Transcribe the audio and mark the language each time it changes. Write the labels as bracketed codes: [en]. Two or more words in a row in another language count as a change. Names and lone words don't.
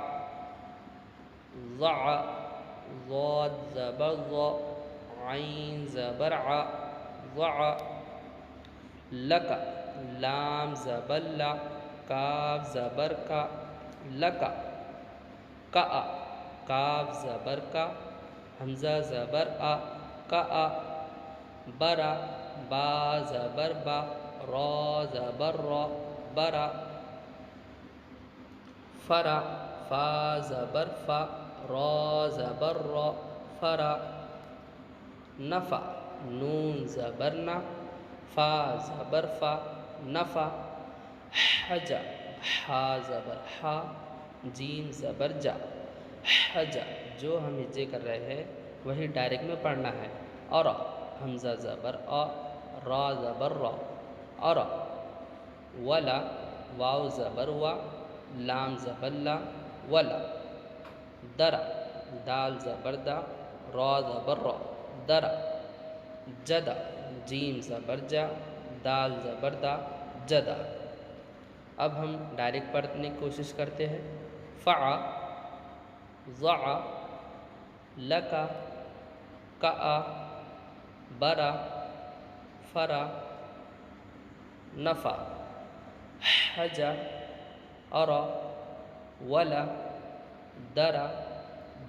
[ur] ضع، ضاد زبر ض، عین زبر ع، ضع۔ لک، لام زبر لا، کاف زبر کا، لک۔ کأ، کاف زبر کا، حمزہ زبر آ، [ar] کأ۔ [ur] برا، با زبر با، را زبر را، برا۔ فرا، فا زبر فا، را زبر را، فرا۔ [ar] نفع، [ur] نون زبر نا، فا زبر فا، نفع۔ حج، حا زبر حا، جیم زبر جا، حج۔ جو ہم ہجے کر رہے ہیں وہی ڈائریکٹ میں پڑھنا ہے۔ اور حمزہ زبر آ، را زبر را، اور۔ ولا، واو زبر وا، لام زبر لا، ولا۔ در، دال زبر دا، را زبر را، در۔ جد، جیم زبر جا، دال زبر دا، جدا۔ اب ہم ڈائریکٹ پڑھنے کی کوشش کرتے ہیں۔ [ar] فع، ضع، لک، کأ، برا، فرا، نفع، حج، ارا، ولا، درا، جدا۔